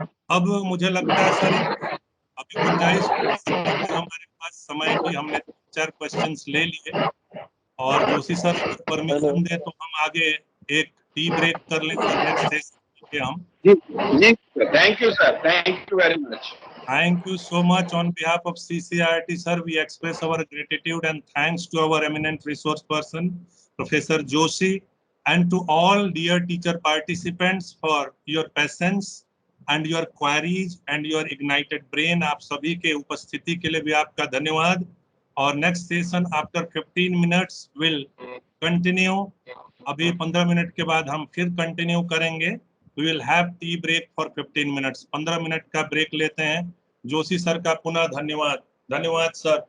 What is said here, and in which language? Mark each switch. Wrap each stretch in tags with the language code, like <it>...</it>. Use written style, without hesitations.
<hi>अब मुझे लगता है सर अभी गुंजाइश हमारे पास समय की, हमने 4 क्वेश्चंस ले लिए, और जोशी सर अगर परमिशन दे तो हम आगे एक टी ब्रेक कर लें सर, नेक्स्ट सेशन के हम।</hi> <en>जी thank you sir, thank you very much. Thank you so much. On behalf of CCRT, sir, we express our gratitude and thanks to our eminent resource person, Professor Joshi, and to all dear teacher participants for your patience and your queries and your ignited brain.</en> <hi>आप सभी के उपस्थिति के लिए भी आपका धन्यवाद। और</hi> <en>Next session after 15 minutes will continue.</en> <hi>अभी 15 मिनट के बाद हम फिर कंटिन्यू करेंगे।</hi> <en>We will have tea break for 15 minutes.</en> <hi>15 minute का ब्रेक लेते हैं। जोशी सर का पुनः धन्यवाद। धन्यवाद सर।</hi>